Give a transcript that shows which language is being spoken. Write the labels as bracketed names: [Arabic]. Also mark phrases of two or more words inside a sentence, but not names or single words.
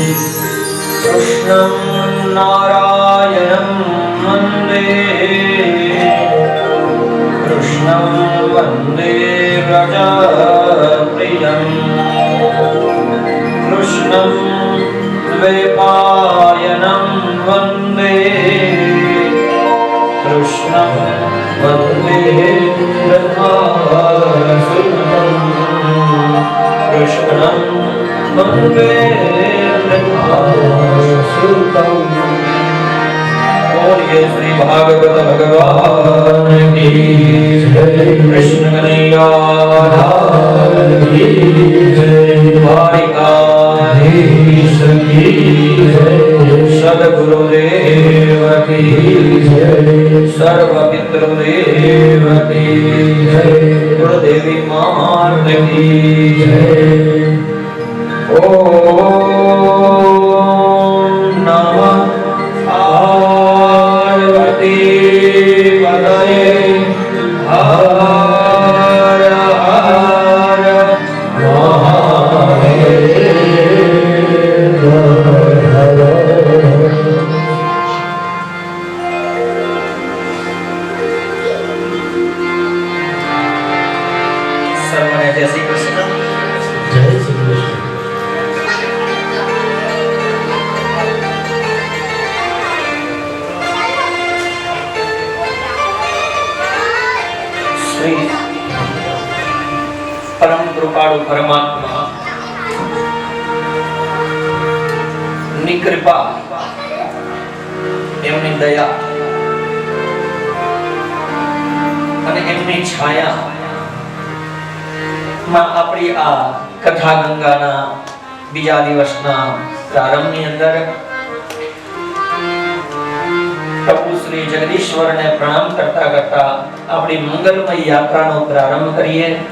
[Sanskrit] કૃષ્ણં નારાયણં વંદે કૃષ્ણં વંદે વ્રજપ્રિયં કૃષ્ણં દ્વૈપાયनं વંદે કૃષ્ણં વંદે રઘુસુતં કૃષ્ણં વંદે [Hindi] बोलिए श्री भागवत भगवान की जय कृष्ण कन्हैया की जय द्वारिकाधीश की जय सद्गुरुदेव की जय सर्व पितृदेव की जय गुरुदेवी मात की जय [Sanskrit] ओम नमः पार्वती पतये हर हर सर्वने जय श्री कृष्ण [Hindi] जय श्री कृष्ण [Gujarati] શ્રી પરમ કૃપાળુ પરમાત્મા ની કૃપા એમની દયા અને એમની છાયા માં આપણી આ કથા ગંગાના બીજા દિવસના પ્રારંભની અંદર પ્રભુ શ્રી જગદીશ્વરને પ્રણામ કરતા કરતા આપણી મંગલમય યાત્રાનો પ્રારંભ કરીએ.